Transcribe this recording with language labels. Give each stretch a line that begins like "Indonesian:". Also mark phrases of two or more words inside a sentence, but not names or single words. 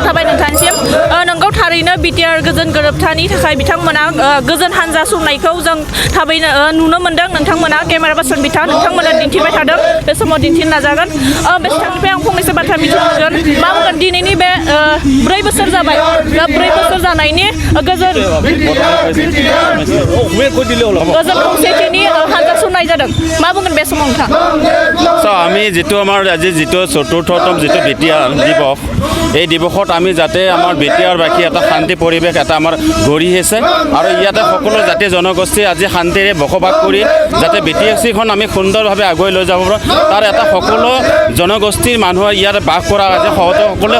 Bodo: साबायखर थाबाय नोंथांनिसिम नोंगौ थारैनो बिटिआर गोजोन गोरोबथानि थाखाय बिथांमोना गोजोन हानजा सुरनायखौ जों थाबैनो नुनो मोनदों नोंथांमोना
English: camera person
Bodo: बिथां नोंथांमोना दिन्थिबाय थादों बे समाव दिन्थिनो नाजागोन बे बिथांनिफ्राय आं फंनैसो बाथ्रा मिथिनो मोनगोन मा बुंगोन दिनैनि बे 4 बोसोर जाबाय 4 बोसोर जानायनि गोजोन खौसेथिनि हानजा सुरनाय जादों मा बुंगोन बे समाव नोंथां
Assamese: আমি যিটো আমাৰ আজি যিটো ৪ৰ্থতম যিটো বিটিআৰ দিৱস এই দিৱসত আমি যাতে আমাৰ বিটিআৰবাসী এটা শান্তি পৰিৱেশ এটা আমাৰ গঢ়ি আছে আৰু ইয়াতে সকলো জাতি জনগোষ্ঠী আজি শান্তিৰে বসবাস কৰি যাতে বিটিআৰচিখন আমি সুন্দৰভাৱে আগুৱাই লৈ যাব পাৰোঁ তাৰ এটা সকলো জনগোষ্ঠীৰ মানুহে ইয়াতে বাস কৰা আজি সকলোৱে